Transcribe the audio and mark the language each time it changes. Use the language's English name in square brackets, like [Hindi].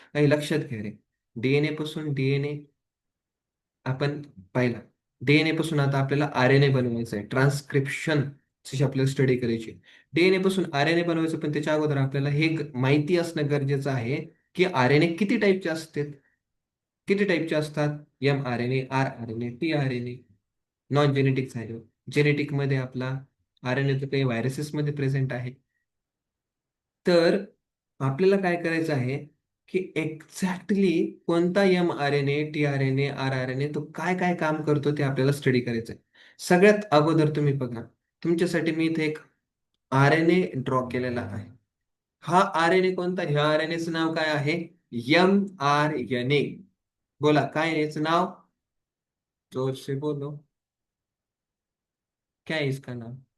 [Marathi] काही लक्षात घ्या रे, डीएनए पासून डीएनए आपण पाहिला. डीएनए पासून आता आपल्याला आरएनए बनवायचं आहे, ट्रान्सक्रिप्शन ची आपल्याला स्टडी करायची. डीएनए पासून आरएनए बनवायचं, पण त्याच्या अगोदर आपल्याला हे माहिती असणं गरजेचं आहे की आरएनए किती टाईपचे असतात. किती टाईपचे असतात? M R N A, R R N A, T R N A. Non genetic झालं. जेनेटिक मध्ये आपला आरएनए तर काही व्हायरसेस मध्ये प्रेझेंट आहे. तर आपल्याला काय करायचं आहे की एक्झॅक्टली कोणता M R N A, T R N A, R R N A तो काय काय काम करतो ते आपल्याला स्टडी करायचं आहे. सगळ्यात अगोदर तुम्ही बघा, तुमच्यासाठी मी इथे एक आर एन ए ड्रॉ केलेला आहे. हा आर एन ए कोणता? ह्या आर एन एचं नाव काय आहे? M R N A. बोला, काय आहे याचं नाव? [Hindi] जोर से बोलो, क्या है इसका नाम?